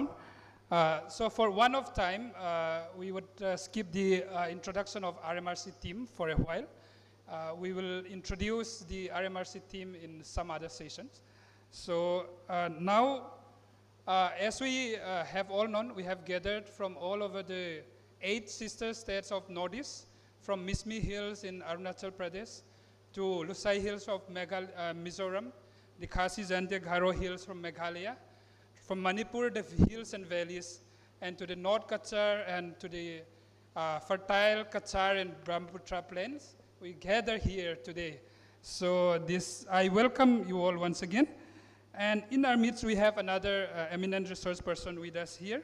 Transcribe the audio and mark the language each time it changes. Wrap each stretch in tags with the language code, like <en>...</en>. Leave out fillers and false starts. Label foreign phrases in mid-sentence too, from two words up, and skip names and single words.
<en>So for one of time, we would skip the introduction of RMRC team for a while. We will introduce the RMRC team in some other sessions. So now, as we have all known, we have gathered from all over the 8 sister states of Northeast, from Mismi Hills in Arunachal Pradesh to Lusai Hills of Mizoram, the Khasi Jante Garo Hills from Meghalaya, from Manipur, the hills and valleys, and to the North Kachar and to the fertile Kachar and Brahmaputra plains. We gather here today. So I welcome you all once again. And in our midst, we have another eminent resource person with us here.</en>